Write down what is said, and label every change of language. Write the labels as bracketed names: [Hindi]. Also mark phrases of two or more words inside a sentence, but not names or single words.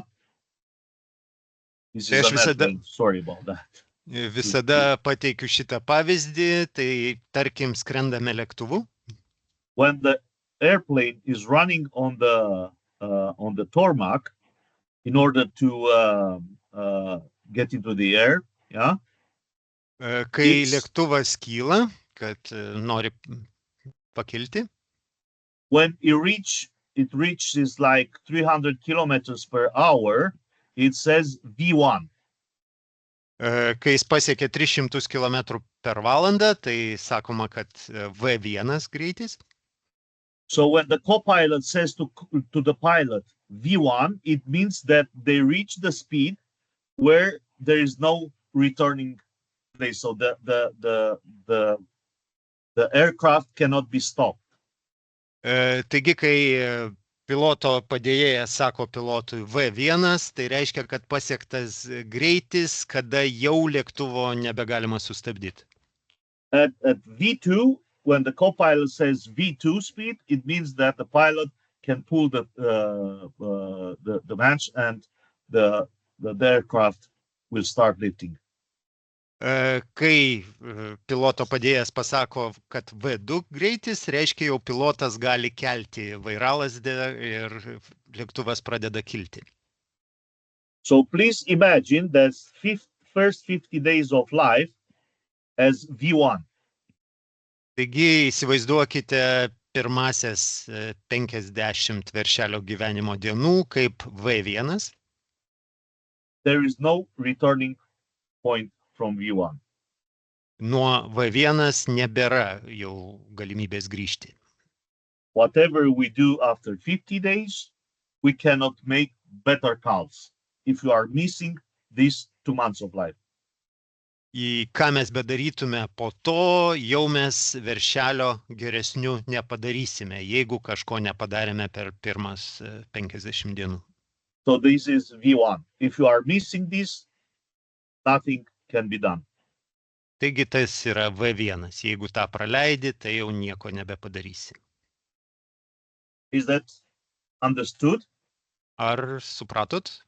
[English] This is an airplane. Sorry about that. [Lithuanian] Visada pateikiu šitą pavyzdį, tai tarkim skrendame lėktuvu. [English] When the airplane is running on the tarmac in order to get into the air, yeah. [Lithuanian] Kai lėktuvas kyla, kad nori pakilti. [English] When it reaches like 300 kilometers per hour, it says V1. [Lithuanian] Kai jis pasiekia 300 km per valandą, tai sakoma, kad V1 greitis. [English] So when the co-pilot says to the pilot V1, it means that they reach the speed where there is no returning place. So the aircraft cannot be stopped. [Lithuanian] Taigi, kai piloto padėjėjas sako pilotui V1, tai reiškia, kad pasiektas greitis, kada jau lėktuvo nebegalima sustabdyti. [English] At V2, when the co-pilot says V2 speed, it means that the pilot can pull the match and the aircraft will start lifting. [Lithuanian] Kai piloto padėjėjas pasako, kad V2 greitis, reiškia, jau pilotas gali kelti vairalazdę ir lėktuvas pradeda kilti. [English] So please imagine that first 50 days of life as V1. [Lithuanian] Taigi įsivaizduokite pirmasias 50 veršelio gyvenimo dienų kaip V1. [English] There is no returning point from V1. [Lithuanian] Nuo V1 nebėra jau galimybės grįžti. [English] Whatever we do after 50 days, we cannot make better calves if you are missing these 2 months of life. [Lithuanian] Į ką mes bedarytume po to, jau mes veršelio geresnių nepadarysime, jeigu kažko nepadarėme per pirmas 50 dienų. [English] So this is V1. If you are missing this, nothing can be done. [Lithuanian] Taigi tas yra V1. Jeigu tą praleidi, tai jau nieko nebepadarysi. [English] Is that understood? [Lithuanian] Ar supratot?